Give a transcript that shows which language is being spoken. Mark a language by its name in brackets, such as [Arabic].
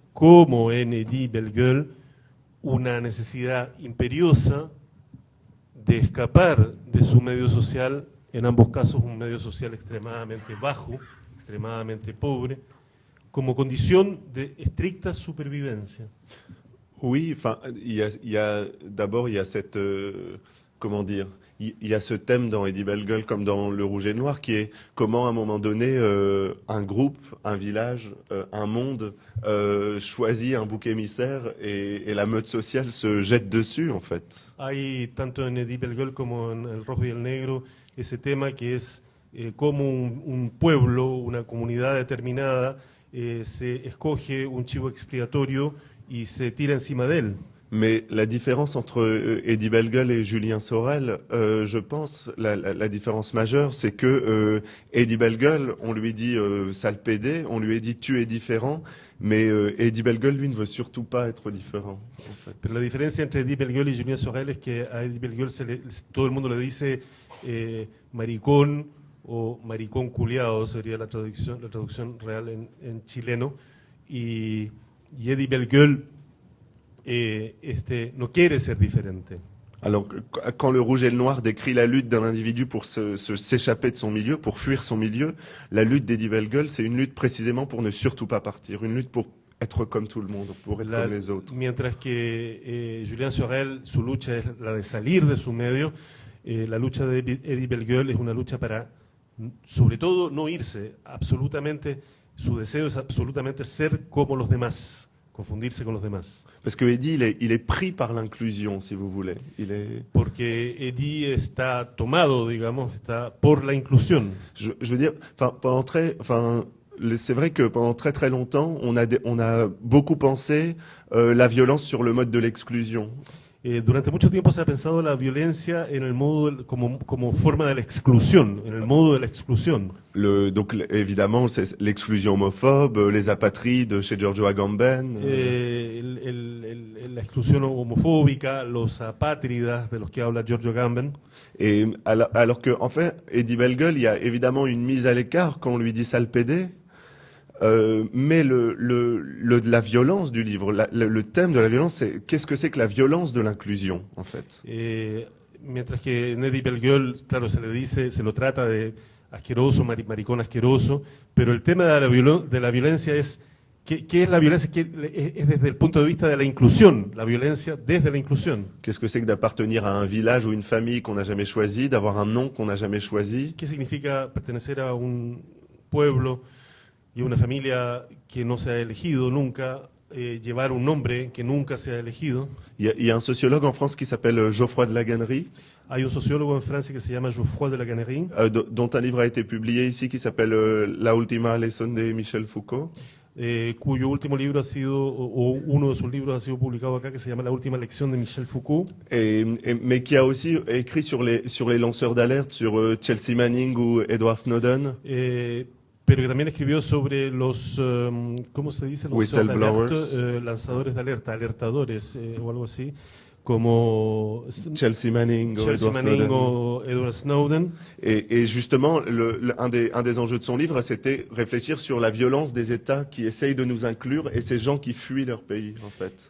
[Spanish] como en Eddie Bellegueule, una necesidad imperiosa de escapar de su medio social, en ambos casos un medio social extremadamente bajo, extremadamente pobre, como condición de estricta supervivencia. [French] Oui, enfin, d'abord, il y a cette, comment dire, il y a ce thème dans Eddie Bellegueule comme dans Le Rouge et Noir qui est comment à un moment donné un groupe, un village, un monde choisit un bouc émissaire et la meute sociale se jette dessus en fait. [Spanish] Hay tanto en Eddie Bellegueule como en El Rojo y el Negro ese tema que es como un pueblo, una comunidad determinada se escoge un chivo expiatorio y se tira encima de él. [French] Mais la différence entre Eddie Bellegueule et Julien Sorel, je pense, la différence majeure, c'est que Eddie Bellegueule, on lui dit sale pédé, on lui a dit tu es différent, mais Eddie Bellegueule, lui, ne veut surtout pas être différent. En fait. [Spanish] Pero la diferencia entre Eddie Bellegueule y Julien Sorel es que a Eddie Bellegueule todo el mundo le dice maricón o maricón culiao, sería la traducción real en chileno, y Eddie Bellegueule no quiere ser diferente. [French] Alors, quand Le Rouge et le Noir décrit la lutte d'un individu pour s'échapper de son milieu, pour fuir son milieu, la lutte d'Eddie Bellegueule, c'est une lutte précisément pour ne surtout pas partir, une lutte pour être comme tout le monde, pour être comme les autres. [Spanish] Mientras que Julien Sorel, su lucha es la de salir de su medio, la lucha de Eddie Bellegueule es una lucha para, sobre todo, no irse, absolutamente, su deseo es absolutamente ser como los demás. Confundirse con los demás. [French] Parce que Eddie, il est pris par l'inclusion, si vous voulez. [Spanish] Porque Eddie está tomado, digamos, está por la inclusión. [French] Je veux dire, c'est vrai que pendant très très longtemps, on a beaucoup pensé la violence sur le mode de l'exclusion. [Spanish] Durante mucho tiempo se ha pensado la violencia en el modo como forma de la exclusión, en el modo de la exclusión. [French] Donc évidemment, c'est l'exclusion homophobe, les apatrides chez Giorgio Agamben. [Spanish] La exclusión homofóbica, los apátridas de los que habla Giorgio Agamben. [French] Et alors que, en fait, Eddie Bellegueule, il y a évidemment une mise à l'écart quand on lui dit sale pédé. Mais la violence du livre, le thème de la violence, c'est qu'est-ce que c'est que la violence de l'inclusion, en fait. [Spanish] Mientras que en Eddie Bellegueule, claro, se lo trata de asqueroso, maricón asqueroso, pero el tema de la violencia es ¿qué es la violencia? Es desde el punto de vista de la inclusión, la violencia desde la inclusión. [French] Qu'est-ce que c'est que d'appartenir à un village ou une famille qu'on n'a jamais choisi, d'avoir un nom qu'on n'a jamais choisi? [Spanish] ¿Qué significa pertenecer a un pueblo y una familia que no se ha elegido nunca, llevar un nombre que nunca se ha elegido? [French] Il y a un sociologue en France qui s'appelle Geoffroy de Laganerie. [Spanish] Hay un sociólogo en Francia que se llama Geoffroy de Laganerie. [French] Dont un livre a été publié ici qui s'appelle La Última Lección de Michel Foucault. [Spanish] Cuyo último libro ha sido, o uno de sus libros ha sido publicado acá, que se llama La Última Lección de Michel Foucault. [French] Mais qui a aussi écrit sur les lanceurs d'alerte, sur Chelsea Manning ou Edward Snowden. [Spanish] Pero que también escribió sobre los, ¿cómo se dice? [English] Whistleblowers. [Spanish] Lanzadores de alerta, alertadores o algo así, como Chelsea Manning o Edward Snowden. [French] Et justement, un des enjeux de son livre, c'était réfléchir sur la violence des États qui essayent de nous inclure et ces gens qui fuient leur pays, en fait.